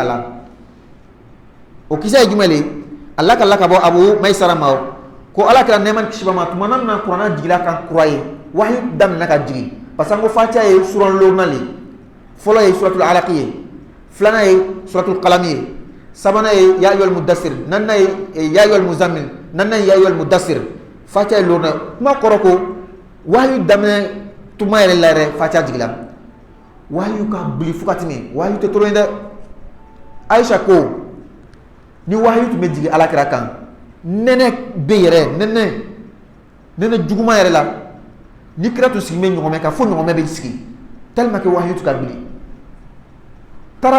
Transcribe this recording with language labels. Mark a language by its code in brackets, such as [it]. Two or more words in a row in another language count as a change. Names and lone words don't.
[bm] la o kisa ye jumɛn de Allah ka lakabɔ Abu Maysara ma ko Ala kɛra nɛɛma ni kisi ba ma tuma min kuranɛ jigila kan kura ye wahyu daminɛ ka jigi [fr] parce que [bm] an ko Fatiha ye sura lorna le fɔlɔ ye suratul Alaq ye filanan ye suratul Qalam ye sabanan ye [ar] يا أيها [bm] mudassir naaninan ye [ar] يا أيها المزمل [bm] naaninan ye [ar] يا أيها المدثر [bm] Fatiha ye lorna kuma kɔrɔ ko wahyu daminɛ tuma yɛrɛ la yɛrɛ Fatiha jigila wahyu ka bili fo ka tɛmɛ wahyu tɛ tɔrɔ ye dɛ Aisha ko ni wahyu tun bɛ jigin Alakira kan nɛnɛ bɛ yɛrɛ nɛnɛ juguman yɛrɛ la ni kira tun sigilen bɛ ɲɔgɔmɛ kan fo ɲɔgɔmɛ bɛ sigi [fr] tellement que [bm] wahyu tun ka bili tara